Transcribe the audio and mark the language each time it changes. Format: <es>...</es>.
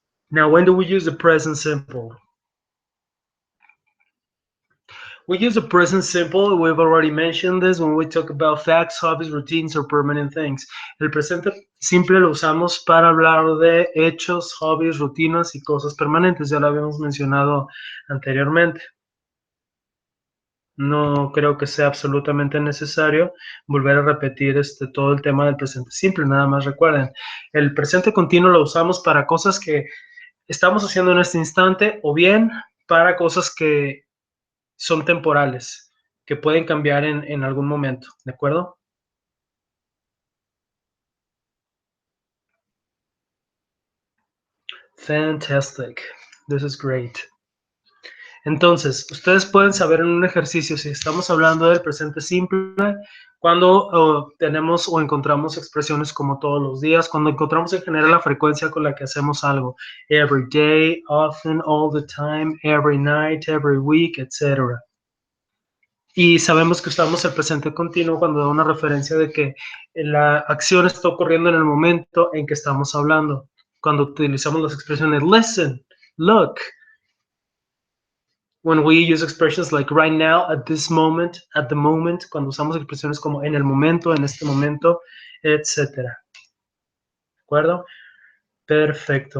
<en>Now, when do we use the present simple? We use the present simple, we've already mentioned this when we talk about facts, hobbies, routines, or permanent things.</en> <es>El presente simple lo usamos para hablar de hechos, hobbies, rutinas y cosas permanentes, ya lo habíamos mencionado anteriormente. No creo que sea absolutamente necesario volver a repetir todo el tema del presente simple, nada más recuerden, el presente continuo lo usamos para cosas que estamos haciendo en este instante o bien para cosas que son temporales, que pueden cambiar en algún momento, ¿de acuerdo?</es> <en>Fantastic. This is great.</en> <es>Entonces, ustedes pueden saber en un ejercicio si estamos hablando del presente simple, cuando tenemos o encontramos expresiones como todos los días, cuando encontramos en general la frecuencia con la que hacemos algo.</es> <en>Every day, often, all the time, every night, every week, etc.</en> <es>Y sabemos que usamos el presente continuo cuando da una referencia de que la acción está ocurriendo en el momento en que estamos hablando. Cuando utilizamos las expresiones listen, look.</es> <en>When we use expressions like right now, at this moment, at the moment,</en> <es>cuando usamos expresiones como en el momento, en este momento, etcétera. ¿De acuerdo? Perfecto.</es>